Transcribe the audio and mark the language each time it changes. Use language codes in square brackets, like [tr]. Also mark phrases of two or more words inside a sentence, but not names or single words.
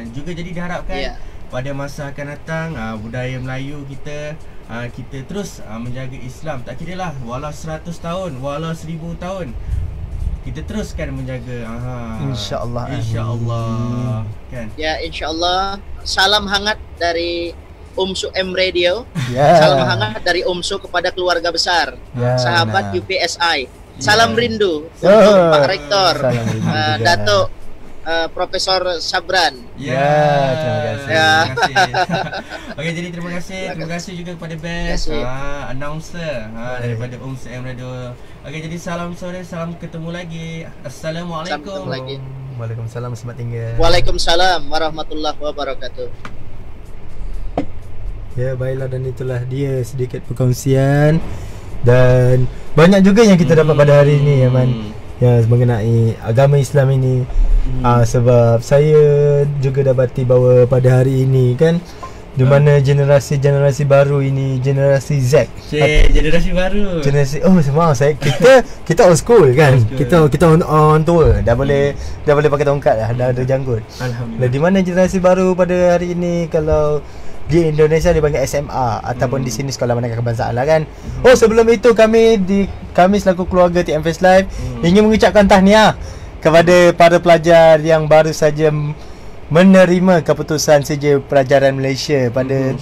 [ms] Juga jadi diharapkan pada masa akan datang budaya Melayu kita terus menjaga Islam. Tak kira lah walau 100 tahun, walau 1000 tahun, kita teruskan menjaga. InsyaAllah. InsyaAllah. Kan? Ya, insyaAllah. [id] Salam hangat dari UMSU M Radio. Ya. Salam hangat dari UMSU kepada keluarga besar, Ya, sahabat nah. UPSI. Salam rindu Ya. untuk Pak Rektor, Salam rindu juga. Datuk Profesor Sabran. Ya, terima kasih. Ya. Terima kasih. [ms] Okey, jadi terima kasih juga kepada [en] Best announcer [ms] daripada UMSU M Radio. [id] Okey, jadi salam sore, salam ketemu lagi. Assalamualaikum. Salam ketemu lagi. [ms] Waalaikumsalam, selamat tinggal. [ar] وعليكم السلام ورحمة الله وبركاته. [ms] Ya, baiklah, dan itulah dia sedikit perkongsian dan banyak juga yang kita dapat pada hari ini ya Man, ya mengenai agama Islam ini. Sebab saya juga dapati bahawa pada hari ini kan, di mana generasi baru ini, generasi Z, Generasi baru. generasi semua kita [en] old school [ms] kan. Kita on tua, dah boleh pakai tongkat dah ada janggut. Alhamdulillah. Di mana generasi baru pada hari ini, kalau di Indonesia dipanggil SMA ataupun di sini Sekolah Menengah Kebangsaan lah kan. Sebelum itu kami selaku keluarga TMFS Live ingin mengucapkan tahniah kepada para pelajar yang baru saja menerima keputusan CJ Pelajaran Malaysia pada